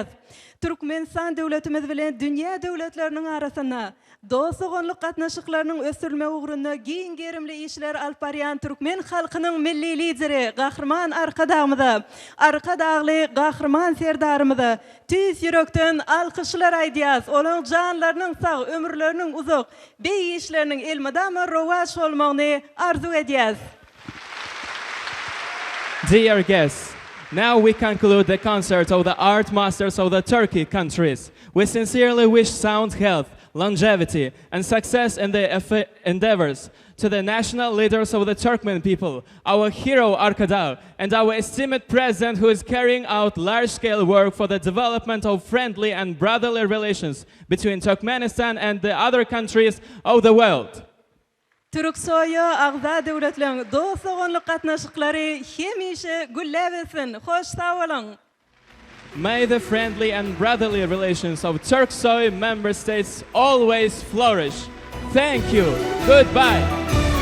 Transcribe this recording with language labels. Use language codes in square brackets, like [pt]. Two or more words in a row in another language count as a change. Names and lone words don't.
[tk] Türkmenistan döwletimiz bilen dünýä döwletleriniň arasynda dostugonlyk gatnaşyklarynyň ösürilme ugrunda giň gerimli işler alyp barýan türkmen halkynyň milli lideri Gahrman Arkadağymyza, Arkadağly Gahrman serdarymyza tüýs ýürekden alkyşlar aýdýas. Olaň janlarynyň sag, ömürleriniň uzak, beý işleriniň elmadama rowaş bolmagyny arzu edýäs. [en] Dear guests, now we conclude the concert of the art masters of the Turkey countries. We sincerely wish sound health, longevity, and success in their endeavors to the national leaders of the Turkmen people, our hero Arkadağ, and our esteemed president who is carrying out large-scale work for the development of friendly and brotherly relations between Turkmenistan and the other countries of the world. [tk] Türksoy agza döwletleriň dostugonlyk gatnaşyklary hemişe gülläbesin. Hoş sağ bolun. [en] May the friendly and brotherly relations of Turksoy member states always flourish. Thank you. Goodbye.